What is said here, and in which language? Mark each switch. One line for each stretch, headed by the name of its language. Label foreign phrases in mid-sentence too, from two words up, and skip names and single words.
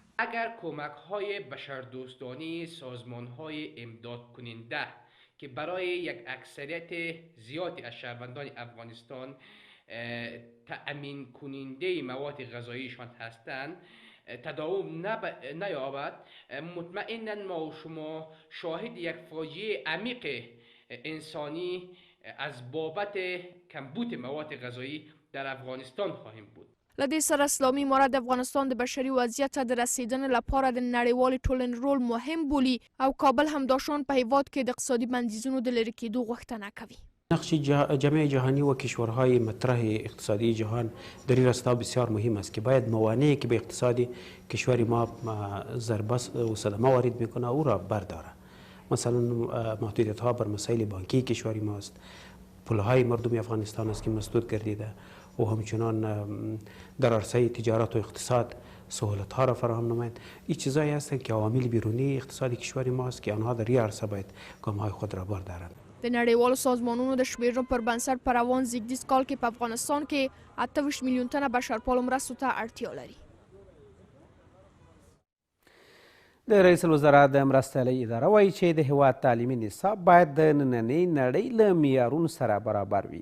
Persian: اگر کمک‌های بشردوستانه سازمان‌های امداد کننده که برای یک اکثریت زیادی از شهروندان افغانستان تأمین کننده مواد غذاییشان هستند تداوم نیابد، مطمئناً ما و شما شاهد یک فاجعه عمیق انسانی از بابت کمبود مواد غذایی در افغانستان خواهیم بود.
Pashto: له دې سره اسلامي امارت د افغانستان د بشري وضعیت ته د رسیدنې لپاره د نړیوالې ټولنې رول مهم بولي او کابل همداشان په هېواد کې د اقتصادي بندیزونو د لرې کېدو غوښتنه کوي.
Persian: نقش جامعه جهانی و کشورهای مطرح اقتصادی جهان در این راستا بسیار مهم است که باید موانعی که به اقتصاد کشور ما ضربه و صدمه وارد میکنه او را برداره. مثلا محدودیت ها بر مسائل بانکی کشوری ماست، پولهای مردم افغانستان است که مسدود گردیده و همچنان در عرصه تجارت و اقتصاد سهولت ها را فراهم نمایند. این چیزایی هستند که عوامل بیرونی اقتصادی کشور ماست که آنها در این عرصه باید گام های خود را بردارند.
Pashto: د نړیوالو سازمانونو د شمیرنو پر بنسټ په روان زیږدیز کال کې په افغانستان کې 28 میلیون تنه بشرپالو مرستو ته اړتیا لري. د رئیس الوزرا د مرستیالۍ اداره وایي چې د هیواد تعلیمي نصاب باید د نننۍ نړۍ له معیارونو سره برابر وي.